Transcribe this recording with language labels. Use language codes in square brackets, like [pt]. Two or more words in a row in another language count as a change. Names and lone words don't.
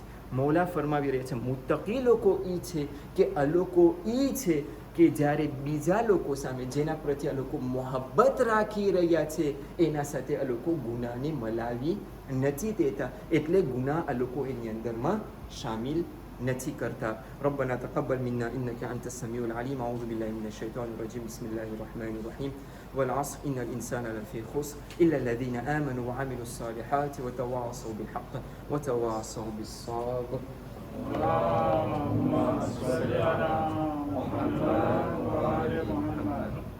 [gu] મૌલા ફરમાવી રહ્યા છે મુત્તકી લોકો એ છે કે આ લોકો એ છે કે જ્યારે બીજા લોકો સામે જેના પ્રત્યે આ લોકો મોહબ્બત રાખી રહ્યા છે એના સાથે આ લોકો ગુનાહને મલાવી નથી દેતા. એટલે ગુનાહ આ લોકો એની અંદરમાં શામિલ નથી કરતા. [ar] ربنا تقبل منا إنك أنت السميع العليم. أعوذ بالله من الشيطان الرجيم. بسم الله الرحمن الرحيم. والعصر إن الإنسان لفي خسر إلا الذين آمنوا وعملوا الصالحات وتواصوا بالحق وتواصوا بالصبر. اللهم صل على محمد وآل محمد.